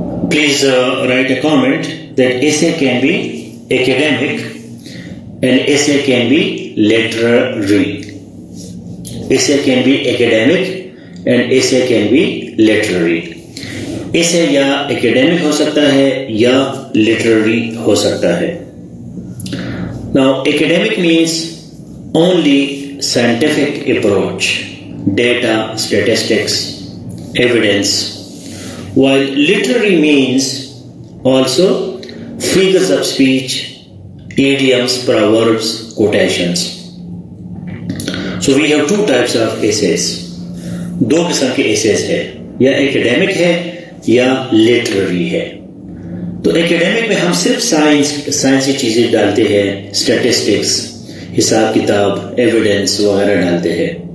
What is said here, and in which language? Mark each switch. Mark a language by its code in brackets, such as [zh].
[en] Please write a comment that essay can be academic and essay can be literary. Essay can be academic and essay can be literary. [hi] Essay या academic हो सकता है या literary हो सकता है. [en] Now, academic means only scientific approach, data, statistics, evidence. While literary means also figures of speech, idioms, proverbs, quotations. So we have two types of essays. [hi] दो किस्म के essays है, या academic है या literary है. तो academic में हम सिर्फ साइंसी चीजें डालते हैं, statistics, हिसाब किताब, evidence वगैरह डालते हैं.